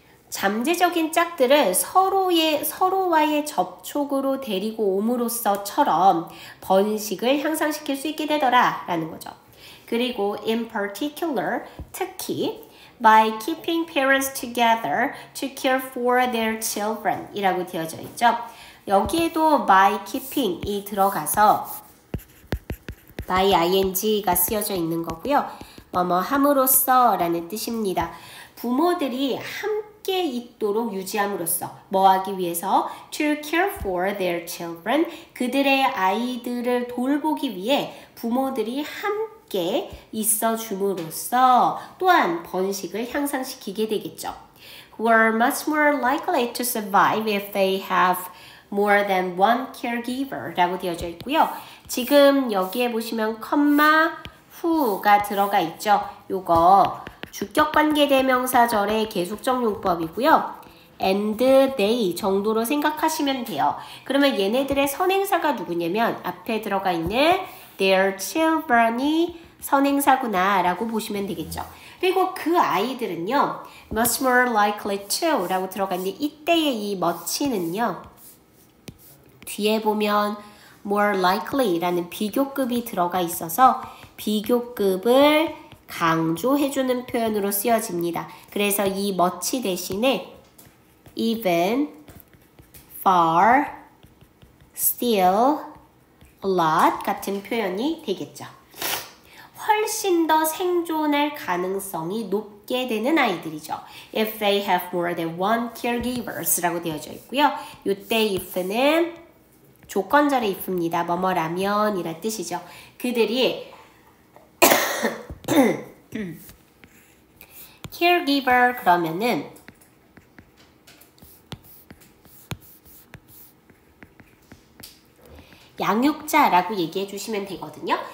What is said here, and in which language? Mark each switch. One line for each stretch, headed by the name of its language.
Korean: 잠재적인 짝들을 서로와의 접촉으로 데리고 옴으로써처럼 번식을 향상시킬 수 있게 되더라 라는 거죠.
English: 그리고 in particular
Korean: 특히
English: by keeping parents together to care for their children
Korean: 이라고 되어져 있죠. 여기에도 by keeping이 들어가서 by ing가 쓰여져 있는 거고요. 뭐뭐 함으로써 라는 뜻입니다. 부모들이 함께 있도록 유지함으로써 뭐 하기 위해서
English: to care for their children
Korean: 그들의 아이들을 돌보기 위해 부모들이 함께 있어 줌으로써 또한 번식을 향상시키게 되겠죠.
English: Who are much more likely to survive if they have more than one caregiver
Korean: 라고 되어져 있고요. 지금 여기에 보시면 컴마 who가 들어가 있죠. 요거 주격관계대명사절의 계속적 용법이고요. and they 정도로 생각하시면 돼요. 그러면 얘네들의 선행사가 누구냐면 앞에 들어가 있는 their children이 선행사구나 라고 보시면 되겠죠. 그리고 그 아이들은요.
English: much more likely to
Korean: 라고 들어가 있는데 이때의 이 much는요. 뒤에 보면 more likely 라는 비교급이 들어가 있어서 비교급을 강조해주는 표현으로 쓰여집니다. 그래서 이 much 대신에 even, far, still, a lot 같은 표현이 되겠죠. 훨씬 더 생존할 가능성이 높게 되는 아이들이죠.
English: If they have more than one caregivers
Korean: 라고 되어져 있고요. 이때 if는 조건절의 if입니다. 뭐뭐라면 이란 뜻이죠. 그들이 caregiver 그러면은 양육자라고 얘기해 주시면 되거든요.